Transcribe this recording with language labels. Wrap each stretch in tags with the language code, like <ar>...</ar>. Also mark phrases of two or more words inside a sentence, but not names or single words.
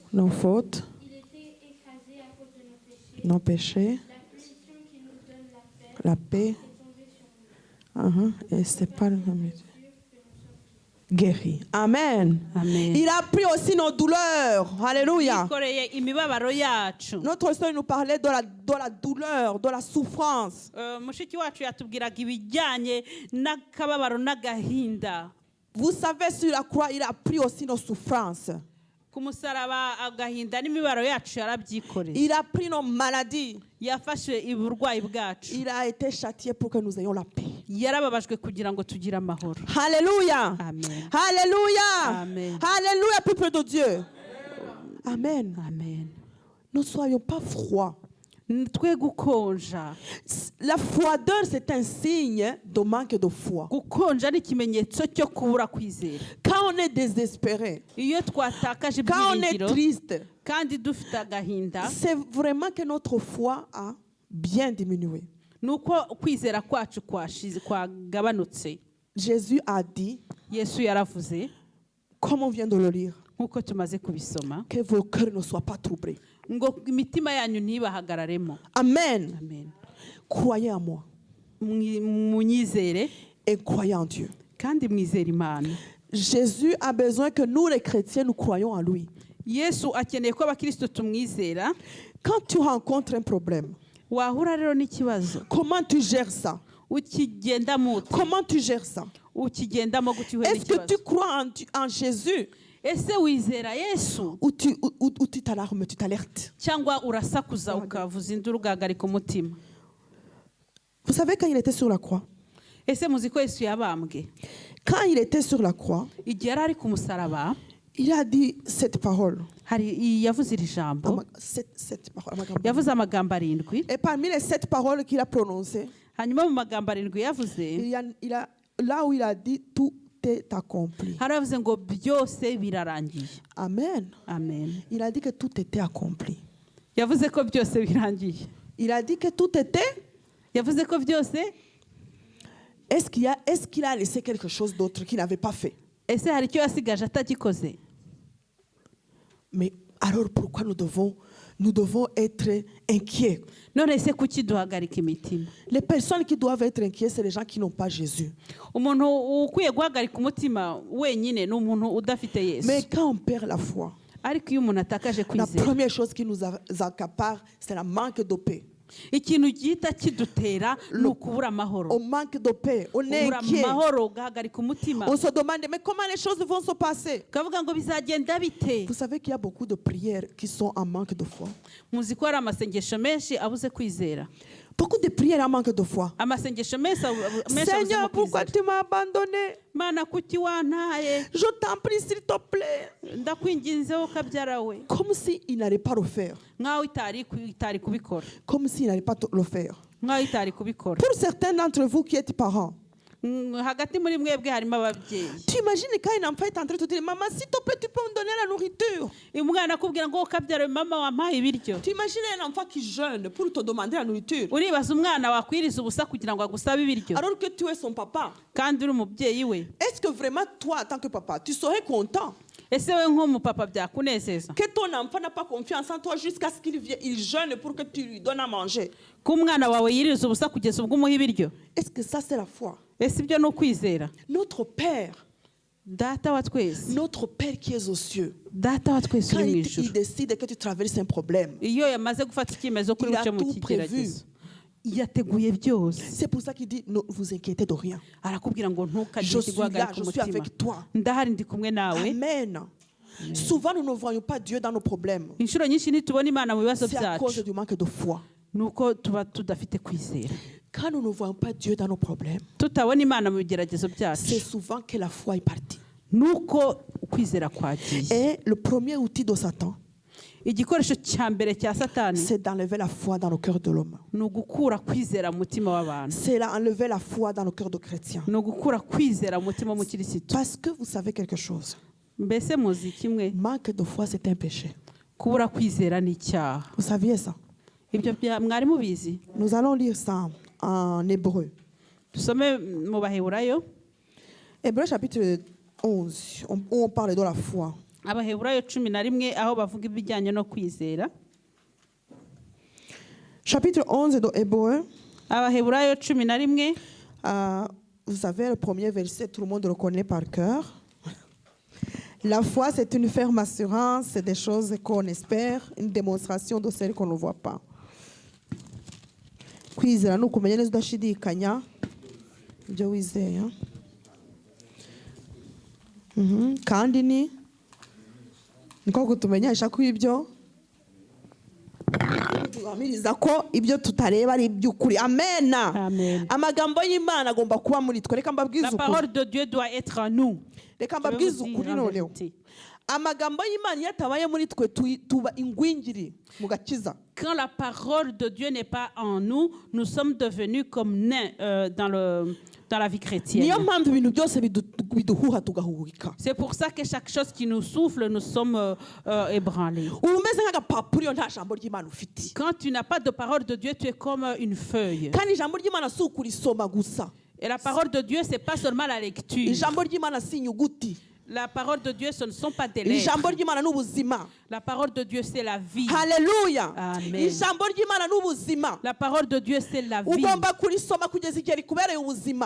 <fr>Nos fautes, il était écrasé à cause de nos péchés. nos péchés, La punition qui nous donne la paix. est tombée sur nous. Et c'est pas le nom de Dieu. Sûr que nous sommes guéri. Amen. Amen. Il a pris aussi nos douleurs. Alléluia.</fr> <rw>yikoreye imibabaro yacu.</rw> <fr>Notre sœur nous parlait de la douleur, de la souffrance.</fr> <rw>Mushiki wacu yatubwiraga ibijyanye n'akababaro n'agahinda.</rw> <fr>Vous savez, sur la croix, il a pris aussi nos souffrances.</fr> <rw>Ku musaraba agahinda n'imibabaro yacu yarabyikoreye.</rw> <fr>Il a pris nos maladies.</fr> <rw>Yafashe uburwayi bwacu.</rw> <fr>Il a été châtié pour que nous ayons la paix.</fr> <rw>Yarababajwe kugira ngo tugire amahoro.</rw> <fr>Alléluia. Amen. Alléluia. Amen. Alléluia, peuple de Dieu. Amen. Amen. Ne soyons pas froids.</fr> <rw>Twe gukonja.</rw> <fr>La froideur, c'est un signe de manque de foi.</fr> <rw>Gukonja ni ikimenyetso cyo kubura kwizera.</rw> <fr>Quand on est désespéré,</fr> <rw>Iyo twatakaje</rw> <fr>quand on est</fr> <rw>ibyiringiro</rw> <fr>triste,</fr> <rw>kandi dufite agahinda,</rw> <fr>c'est vraiment que notre foi a bien diminué.</fr> <rw>nuko kwizera kwacu kwagabanutse.</rw> <fr>Jésus a dit,</fr> <rw>Yesu yaravuze</rw> <fr>comme on vient de le lire,</fr> <rw>nkuko tumaze kubisoma</rw> <fr>que vos cœurs ne soient pas troublés.</fr> <rw>ngo imitima yanyu ntibahagararemo. Amen. Amen.</rw> <fr>Croyez en moi</fr> <rw>Munyizere</rw> <fr>et croyez en Dieu.</fr> <rw>kandi mwizere Imana.</rw> <fr>Jésus a besoin que nous, les chrétiens, nous croyons en lui.</fr> <rw>Yesu akeneye ko abakristo tumwizera.</rw> <fr>Quand tu rencontres un problème,</fr> <rw>Wahura rero n'ikibazo</rw> <fr>comment tu gères ça?</fr> <rw>ukigendamo ute?</rw> <fr>Comment tu gères ça?</fr> <rw>Ukigendamo gute uhuye</rw> <fr>Est-ce que</fr> <rw>n'ikibazo?</rw> <fr>tu crois en Jésus</fr> <rw>Ese wizera Yesu</rw> <fr>ou tu t'alarmes, tu t'alertes?</fr> <rw>cyangwa urasakuza ukavuza induru ugahagarika umutima?</rw> <fr>Vous savez, quand il était sur la croix,</fr> <rw>Ese muzi ko Yesu yabambwe?</rw> <fr>quand il était sur la croix,</fr> <rw>Igihe yari ari ku musaraba</rw> <fr>il a dit cette parole.</fr> <rw>yavuze iri jambo.</rw> <fr>Cette parole,</fr> <rw>amagambo. Yavuze amagambo 7.</rw> <fr>Et parmi les 7 paroles qu'il a prononcées,</fr> <rw>Hanyuma mu magambo 7 yavuze</rw> <fr>là où il a dit tout est accompli.</fr> <rw>hari yavuze ngo byose birarangiye. Amen. Amen.</rw> <fr>Il a dit que tout était accompli.</fr> <rw>Yavuze ko byose birangiye.</rw> <fr>Il a dit que tout était.</fr> <rw>Yavuze ko byose.</rw> <fr>Est-ce qu'il a laissé quelque chose d'autre qu'il n'avait pas fait?</fr> <rw>Ese hari icyo yasigaje atagikoze?</rw> <fr>Mais alors pourquoi nous devons être inquiets?</fr> <rw>None ese kuki duhagarika imitima?</rw> <fr>Les personnes qui doivent être inquiets, c'est les gens qui n'ont pas Jésus.</fr> <rw>Umuntu ukwiye guhagarika umutima wenyine ni umuntu udafite Yesu.</rw> <fr>Mais quand on perd la foi,</fr> <rw>Ariko iyo umuntu atakaje</rw> <fr>la</fr> <rw>kwizera,</rw> <fr>première chose qui nous accapare, c'est le manque de paix.</fr> <rw>ikintu gihita kidutera ni ukubura amahoro.</rw> <fr>On manque de paix, on est</fr> <rw>Ubura</rw> <fr>inquiet.</fr> <rw>amahoro ugahagarika umutima.</rw> <fr>On se demande, mais comment les choses vont se passer?</fr> <rw>Ukavuga ngo bizagenda bite?</rw> <fr>Vous savez qu'il y a beaucoup de prières qui sont en manque de foi.</fr> <rw>Muzi ko hari amasengesho menshi abuze kwizera.</rw> <fr>Beaucoup de prières en manque de foi.</fr> <rw>Amasengesho menshi abuzemo</rw> <fr>Seigneur, pourquoi</fr> <rw>kwizera.</rw> <fr>tu m'as abandonné?</fr> <rw>Mana kuki wantaye?</rw> <fr>Je t'en prie, s'il te plaît.</fr> <rw>Ndakwinginzeho kabyara we.</rw> <fr>Comme s'il n'allait pas le faire.</fr> <rw>Nkaho itari kubikora.</rw> <fr>Comme s'il n'allait pas le faire.</fr> <rw>Nkaho itari kubikora.</rw> <fr>Pour certains d'entre vous qui êtes parents,</fr> <rw>Hagati muri mwebwe harimo ababyeyi.</rw> <fr>tu imagines quand un enfant est en train de te dire, maman, s'il te plaît, tu peux me donner la nourriture.</fr> <rw>Umwana akubwira ngo kabyara we, mama wampaye ibiryo.</rw> <fr>Tu imagines un enfant qui jeûne pour te demander la nourriture.</fr> <rw>Uribaza umwana wakwiriza ubusa kugira ngo agusabe ibiryo</rw> <fr>Alors que tu es son papa.</fr> <rw>kandi uri umubyeyi we.</rw> <fr>Est-ce que vraiment, toi, en tant que papa, tu serais content</fr> <rw>Ese we nk'umupapa byakunezeza</rw> <fr>que ton enfant n'a pas confiance en toi jusqu'à ce qu'il vienne, il jeûne pour que tu lui donnes à manger?</fr> <rw>ko umwana wawe yiriza ubusa kugeza ubwo umuha ibiryo?</rw> <fr>Est-ce que ça, c'est la foi?</fr> <rw>Ese ibyo ni ukwizera?</rw> <fr>Notre Père,</fr> <rw>Data wa twese,</rw> <fr>notre Père qui est aux cieux,</fr> <rw>data wa twese</rw> <fr>quand</fr> <rw>uri mu</rw> <fr>il</fr> <rw>ijuru,</rw> <fr>décide que tu traverses un problème,</fr> <rw>iyo yamaze gufata icyemezo kuri</rw> <fr>Il a</fr> <rw>buce mu</rw> <fr>tout</fr> <rw>kigeragezo, yateguye byose.</rw> <fr>c'est pour ça qu'il dit, ne vous inquiétez de rien.</fr> <rw>Arakubwira ngo</rw> <fr>Je</fr> <rw>ntukagire</rw> <fr>suis là,</fr> <rw>ikiguhagarika</rw> <fr>je suis</fr> <rw>umutima,</rw> <fr>avec toi.</fr> <rw>ndahari ndi kumwe nawe. Amen.</rw> <fr>Souvent, nous ne voyons pas Dieu dans nos problèmes.</fr> <rw>Inshuro nyinshi ntitubona Imana mu bibazo</rw> <fr>C'est à cause</fr> <rw>byacu,</rw> <fr>du manque de foi.</fr> <rw>nuko tuba tudafite kwizera.</rw> <fr>Quand nous ne voyons pas Dieu dans nos problèmes,</fr> <rw>Tutabona Imana mu bigeragezo</rw> <fr>c'est</fr> <rw>byacu,</rw> <fr>souvent que la foi est partie.</fr> <rw>nuko ukwizera kwagiye.</rw> <fr>Et le premier outil de Satan,</fr> <rw>Igikoresho cya mbere cya Satani</rw> <fr>c'est d'enlever la foi dans le cœur de l'homme.</fr> <rw>ni ugukura kwizera mu mutima w'abantu,</rw> <fr>C'est d'enlever la foi dans le cœur de chrétiens.</fr> <rw>ni ugukura kwizera mu mutima w'umukirisitu.</rw> <fr>Parce que vous savez quelque chose,</fr> <rw>Mbese muzi kimwe,</rw> <fr>manque de foi, c'est un péché.</fr> <rw>kubura kwizera ni icyaha.</rw> <fr>Vous saviez ça?</fr> <rw>Ibyo mwari mubizi?</rw> <fr>Nous allons lire ça en hébreu.</fr> <rw>Dusome mu Baheburayo.</rw> <fr>Hébreu chapitre 11, où on parle de la foi.</fr> <rw>Abaheburayo 11 aho bavuga ibijyanye no kwizera.</rw> <fr>Chapitre 11 de Hébreu.</fr> <rw>Abaheburayo 11.</rw> <fr>Vous savez, le premier verset, tout le monde le connaît par cœur. La foi, c'est une ferme assurance, c'est des choses qu'on espère, une démonstration de celles qu'on ne voit pas.</fr> <rw>Kwizera ni ukumenya neza udashidikanya ibyo wizeye. Kandi niko kutumenyesha ko ibyo tugamiriza ko ibyo tutareba ari iby'ukuri. Amen. Amen. Amagambo y'Imana agomba kuba muri twe. Reka mbabwize</rw> <fr>La</fr> <rw>ukuri.</rw> <fr>parole de Dieu doit être en nous.</fr> <rw>Reka</rw> <fr>Je vais</fr> <rw>mbabwize</rw> <fr>vous dire</fr> <rw>ukuri</rw> <fr>la</fr> <rw>noneho.</rw> <fr>vérité.</fr> <rw>Amagambo y'Imana iyo atabaye muri twe tuba ingwingiri mu gakiza.</rw> <fr>Quand la parole de Dieu n'est pas en nous, nous sommes devenus comme nains dans la vie chrétienne.</fr> <rw>Niyo mpamvu ibintu byose biduhuha tugahuhika.</rw> <fr>C'est pour ça que chaque chose qui nous souffle, nous sommes ébranlés.</fr> <rw>Uba umeze nk'agapapuro iyo nta jambo ry'Imana ufite.</rw> <fr>Quand tu n'as pas de parole de Dieu, tu es comme une feuille.</fr> <rw>Kandi ijambo ry'Imana si ukurisoma gusa.</rw> <fr>Et la parole de Dieu, c'est pas seulement la lecture.</fr> <rw>Ijambo ry'Imana si inyuguti.</rw> <fr>La parole de Dieu, ce ne sont pas des lettres.</fr> <rw>Ijambo ry'Imana ni ubuzima.</rw> <fr>La parole de Dieu, c'est la vie.</fr> <rw>Haleluya. Amen. Ijambo ry'Imana ni ubuzima.</rw> <fr>La parole de Dieu, c'est la vie.</fr> <rw>Ugomba kurisoma kugeza igihe rikubereye ubuzima.</rw>